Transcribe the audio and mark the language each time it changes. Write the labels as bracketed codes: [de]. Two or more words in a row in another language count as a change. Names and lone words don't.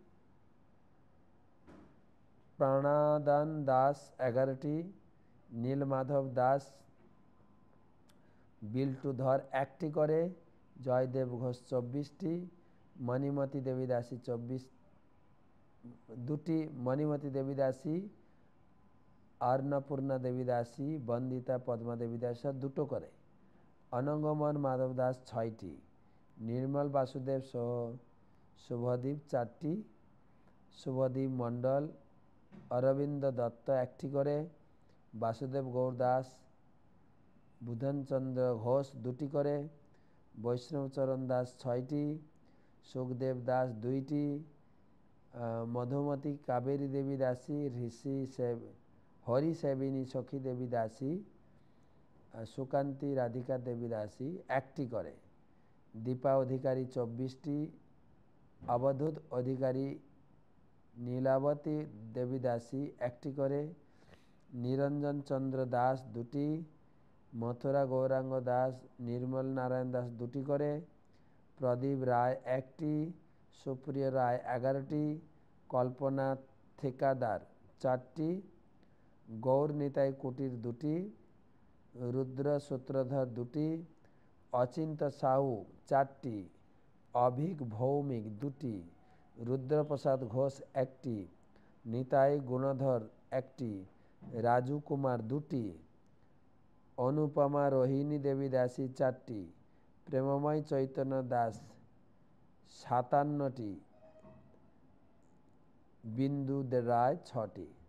[bn] প্রাণাদান দাস 11টি, নীলমাধব দাস, বিল্টু ধর 1টি করে, জয়দেব ঘোষ 24টি, মণিমতি দেবী দাসী 2টি, মণিমতি দেবী দাসী, अन्नपूर्णा देवी दासी, बंदिता पद्मा देवी दासी 2টো করে, অনঙ্গমন মাধব দাস 6টি, निर्मल वासुदेव शुभदीप 4টি, शुभदीप मंडल, अरविंद दत्त 1টি করে, वासुदेव गौर दास, बुधन चंद्र घोष 2টি করে, বৈষ্ণবচরণ দাস 6টি, सुखदेव दास 2টি, मधुमती कावेरी देवी दासी, ऋषि हरि सेविनी सखी देवी दासी, सुकांती राधिका देवी दासी 1টি করে, दीपा अधिकारी 24টি, अवधूत अधिकारी नीलावती देवी दासी 1টি করে, निरंजन चंद्र दास 2টি, मथुरा गौरांग दास, निर्मल नारायण दास 2টি করে, प्रदीप राय 1টি, सुप्रिय राय 11টি, কল্পনা ঠিকাদার 4টি, গৌর নিতাই কুটির 2টি, রুদ্র সূত্রধর 2টি, অচিন্ত সাহু 4টি, অভিক ভৌমিক 2টি, রুদ্রপ্রসাদ ঘোষ 1টি, নিতাই গুণধর 1টি, রাজু কুমার 2টি, অনুপমা রোহিণী দেবী দাসী 4টি, প্রেমময় চৈতন্য দাস 57টি, বিন্দু রায় 6টি।